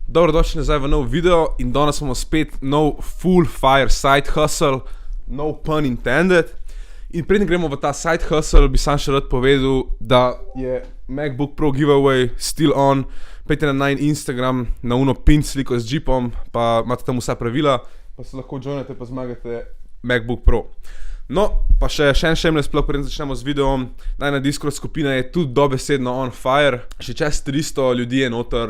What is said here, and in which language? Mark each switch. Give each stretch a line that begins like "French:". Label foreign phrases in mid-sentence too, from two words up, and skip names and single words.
Slovenian: Dobrodošli nazaj v nov video in danes imamo spet nov
English: full fire side hustle, no pun intended.
Slovenian: In preden gremo v ta side hustle, bi sam še rad povedal, da je MacBook Pro giveaway
English: still on.
Slovenian: Pejte na najin Instagram, na uno pin sliko z Jeepom, pa imate tam vsa pravila, pa se lahko joinate pa zmagate MacBook Pro. No, pa še en
English: shameless plug,
Slovenian: preden začnemo z videom. Najna Discord skupina je tudi dobesedno
English: on fire.
Slovenian: Še čez 300 ljudi je noter.